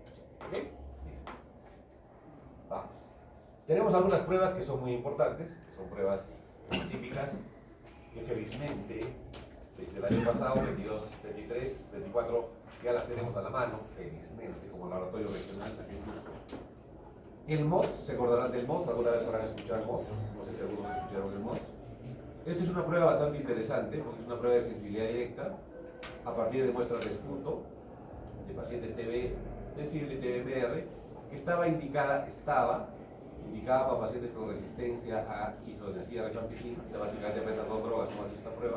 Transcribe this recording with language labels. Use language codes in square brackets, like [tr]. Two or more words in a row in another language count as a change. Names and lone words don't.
[es] ¿Ok? Listo. Vamos. Tenemos algunas pruebas que son muy importantes, que son pruebas típicas, que felizmente desde el año pasado, 22, 23, 24, ya las tenemos a la mano, felizmente, como laboratorio regional aquí en Cusco. El MOTS, se acordarán del MOTS, alguna vez habrán escuchado el MOTS, no sé si algunos escucharon el MOTS. Esta es una prueba bastante interesante, porque es una prueba de sensibilidad directa, a partir de muestras de esputo, de pacientes TB sensible y TBMR, que estaba indicada para pacientes con resistencia a isoniazida rifampicina, o sea, básicamente apretan 2 drogas como hace esta prueba.